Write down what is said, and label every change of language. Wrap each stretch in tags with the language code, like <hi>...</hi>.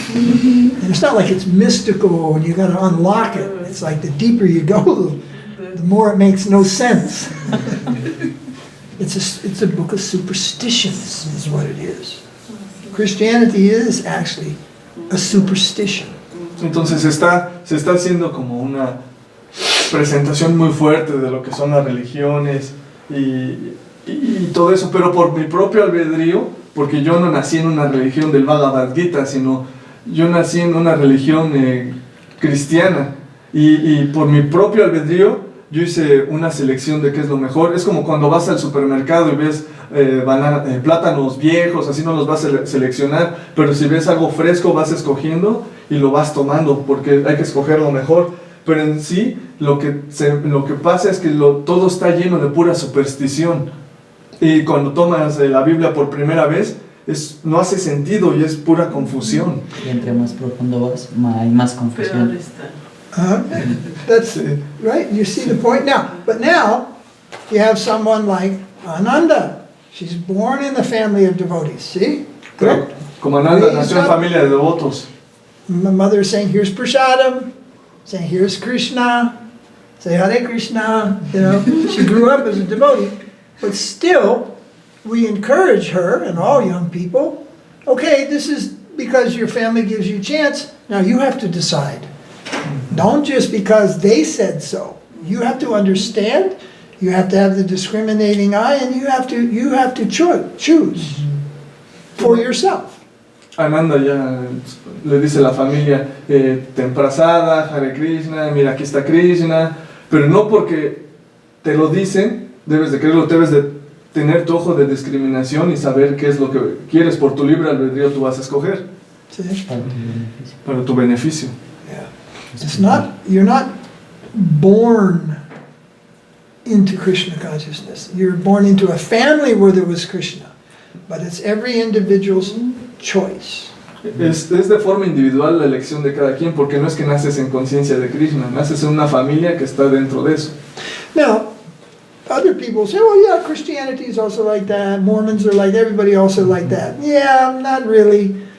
<en>And it's not like it's mystical and you got to unlock it. It's like the deeper you go, the more it makes no sense. It's a book of superstitions, is what it is. Christianity is actually a superstition.</en> <es>Entonces se está haciendo como una presentación muy fuerte de lo que son las religiones y todo eso, pero por mi propio albedrío, porque yo no nací en una religión del Bhagavad Gita, sino yo nací en una religión cristiana, y por mi propio albedrío yo hice una selección de qué es lo mejor. Es como cuando vas al supermercado y ves plátanos viejos, así no los vas a seleccionar, pero si ves algo fresco vas escogiendo y lo vas tomando, porque hay que escoger lo mejor. Pero en sí, lo que pasa es que todo está lleno de pura superstición. Y cuando tomas la Biblia por primera vez, no hace sentido y es pura confusión. Y entre más profundo vas, hay más confusión.</es> <en>That's right. You see the point now. But now you have someone like Ananda. She's born in the family of devotees. See?</en> <es>Pero, como Ananda nació en familia de devotos.</es> <en>My mother is saying, "Here's prasadam," saying, "Here's Krishna." Say Hare Krishna. You know, she grew up as a devotee. But still, we encourage her and all young people, okay, this is because your family gives you a chance, now you have to decide. Don't just because they said so. You have to understand, you have to have the discriminating eye, and you have to choose for yourself.</en> <es>Ananda ya le dice a la familia, ten prasada, Hare Krishna, mira aquí está Krishna, pero no porque te lo dicen, debes de creerlo, debes de tener tu ojo de discriminación y saber qué es lo que quieres. Por tu libre albedrío tú vas a escoger.</es> <en>See?</en> <es>Para tu beneficio.</es> <en>Yeah. You're not born into Krishna consciousness. You're born into a family where there was Krishna. But it's every individual's choice.</en> <es>Es de forma individual la elección de cada quien, porque no es que naces en conciencia de Krishna, naces en una familia que está dentro de eso.</es> <en>Now, other people say, well, yeah, Christianity is also like that. Mormons are like, everybody also like that. Yeah, not really.</en>